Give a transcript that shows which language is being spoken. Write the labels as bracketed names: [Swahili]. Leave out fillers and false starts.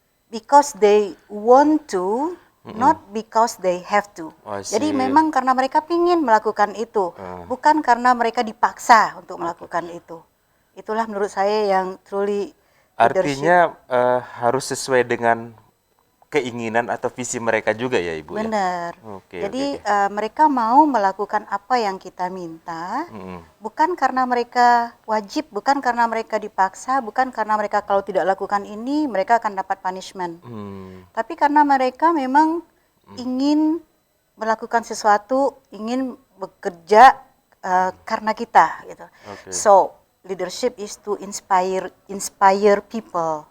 [English] Because they want to, not because they have to. [Indonesian] Jadi memang karena mereka pingin melakukan itu, bukan karena mereka dipaksa untuk melakukan itu. Itulah menurut saya yang [English] truly leadership. [Indonesian] Artinya harus sesuai dengan keinginan atau visi mereka juga ya Ibu. Benar. Ya? Jadi mereka mau melakukan apa yang kita minta, bukan karena mereka wajib, bukan karena mereka dipaksa, bukan karena mereka kalau tidak lakukan ini mereka akan dapat punishment. Tapi karena mereka memang ingin melakukan sesuatu, ingin bekerja karena kita gitu. [English] So leadership is to inspire people.